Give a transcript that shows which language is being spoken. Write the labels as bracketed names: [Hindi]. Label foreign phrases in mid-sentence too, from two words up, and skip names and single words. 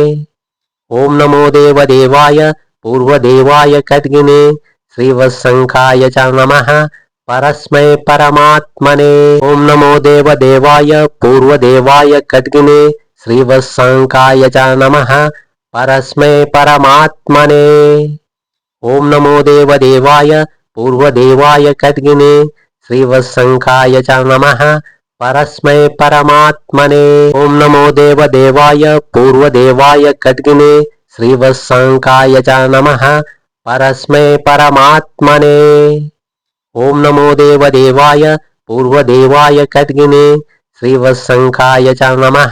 [Sanskrit] ॐ नमो देवाय पूर्वदेवाय खड्गिने श्रीवत्संकाय च नमः परस्मै परमात्मने. ॐ नमो देवाय पूर्वदेवाय खड्गिने श्रीवत्संकाय च नमः परस्मै परमात्मने. ॐ नमो देवाय पूर्वदेवाय खड्गिने श्रीवत्संकाय च नमः परस्मै परमात्मने। ओम नमो देवदेवाय पूर्वदेवाय खड्गिने श्रीवत्संकाय च नमः। परस्मै परमात्मने। ओम नमो देवदेवाय पूर्वदेवाय खड्गिने श्रीवत्संकाय च नमः।